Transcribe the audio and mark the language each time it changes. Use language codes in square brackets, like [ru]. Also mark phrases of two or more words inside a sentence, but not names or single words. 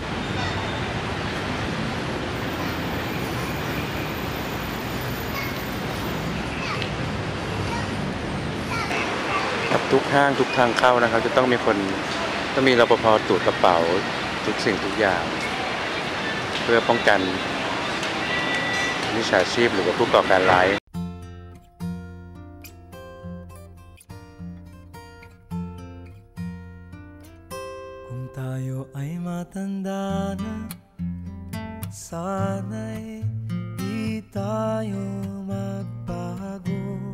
[th] ครับทุกห้างทุกทางเข้านะครับจะต้องมีรปภตรวจกระเป๋าทุกสิ่งทุกอย่างเพื่อป้องกันมิจฉาชีพหรือว่าผู้ก่อการร้าย [tl] Tayo ay matanda na, sana'y di tayo magbago.